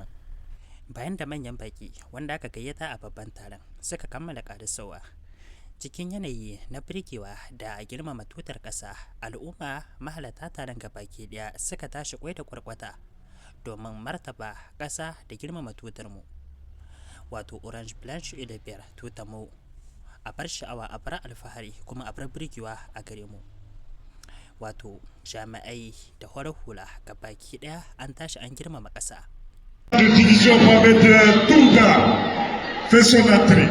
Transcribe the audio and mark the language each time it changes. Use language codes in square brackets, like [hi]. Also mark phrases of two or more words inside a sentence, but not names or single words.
[ha] Bayan da manyan baki wanda aka gayyata a babban taron suka kammala ƙarasowa cikin yanayi na birgewa da girmama tutar ƙasa, al'umma mahalarta taron gabaki ɗaya suka tashi kwai da kwarkwata domin martaba ƙasa da girmama tutar mu, wato [fr] orange blanche et de vert, [ha] tutar mu a bar sha'awa, a bar alfahari, kuma a bar birgewa a gare mu. Wato jami'ai da horar hula gabaki ɗaya an tashi an girmama ƙasa. [fr] De division Mohamed Touga fait son entrée.